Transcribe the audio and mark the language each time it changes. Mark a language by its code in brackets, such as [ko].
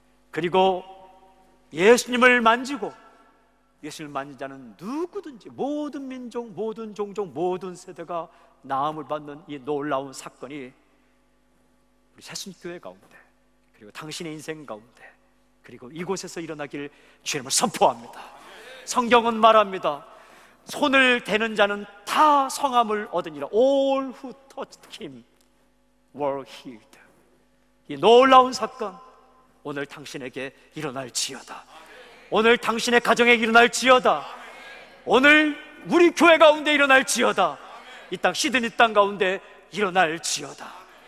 [ko] 그리고 예수님을 만지고, 예수님을 만진 자는 누구든지, 모든 민족, 모든 종족, 모든 세대가 나음을 받는 이 놀라운 사건이 우리 새순교회 가운데, 그리고 당신의 인생 가운데, 그리고 이곳에서 일어나길 주님을 선포합니다. 성경은 말합니다. 손을 대는 자는 다 성함을 얻으니라. [en] All who touched him were healed. [ko] 이 놀라운 사건 오늘 당신에게 일어날지어다. 오늘 당신의 가정에 일어날지어다. 오늘 우리 교회 가운데 일어날지어다. 이 땅 시드니 땅 가운데 일어날지어다.